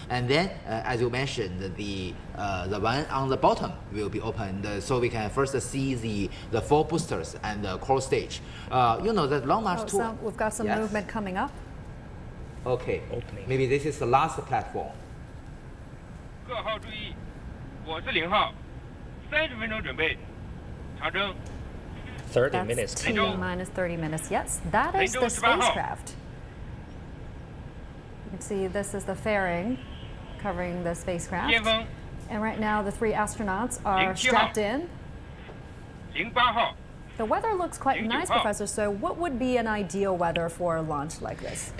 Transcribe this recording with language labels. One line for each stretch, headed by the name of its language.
English: And then, as you mentioned, the one on the bottom will be opened, so we can first see the 4 boosters and the core stage. You know that Long March 2. So we've got some movement coming up. Okay. Opening. Maybe this is the last platform.
Chinese: 各号注意，我是0号，30分钟准备，长征。
English: 30 minutes. That's T minus 30 minutes. Yes, that is the spacecraft. You can see this is the fairing covering the spacecraft.
Chinese: 先锋
English: And right now the 3 astronauts are strapped in.
Chinese: 08号。
English: The weather looks quite nice, Professor. So what would be an ideal weather for a launch like this?